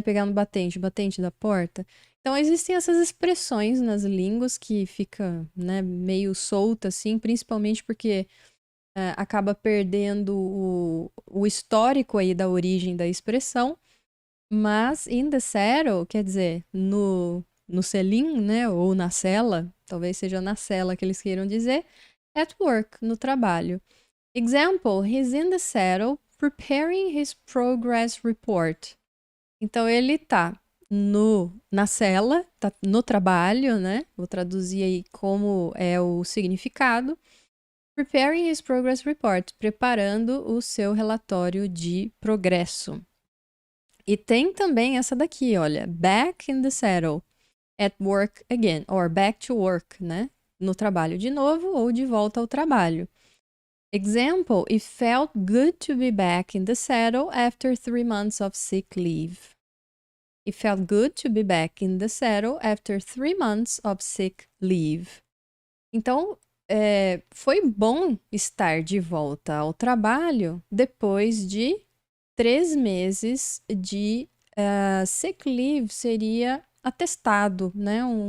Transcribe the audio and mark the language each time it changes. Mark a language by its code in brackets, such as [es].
[pt] Pegar no batente, batente da porta. Então, existem essas expressões nas línguas que fica, né, meio solta, assim, principalmente porque acaba perdendo o histórico aí da origem da expressão. Mas [en] in the settle, [pt] quer dizer, no selim, né, ou na cela, talvez seja na cela que eles queiram dizer, [en] at work, [pt] no trabalho. [en] Example, he's in the settle preparing his progress report. [pt] Então ele tá na cela, tá no trabalho, né? Vou traduzir aí como é o significado. [en] Preparing his progress report, [pt] preparando o seu relatório de progresso. E tem também essa daqui, olha, [en] back in the saddle, at work again, or back to work, né? [pt] No trabalho de novo ou de volta ao trabalho. [en] Example, it felt good to be back in the saddle after 3 months of sick leave. It felt good to be back in the saddle after 3 months of sick leave. [pt] Então, foi bom estar de volta ao trabalho depois de 3 meses de sick leave, seria atestado, né?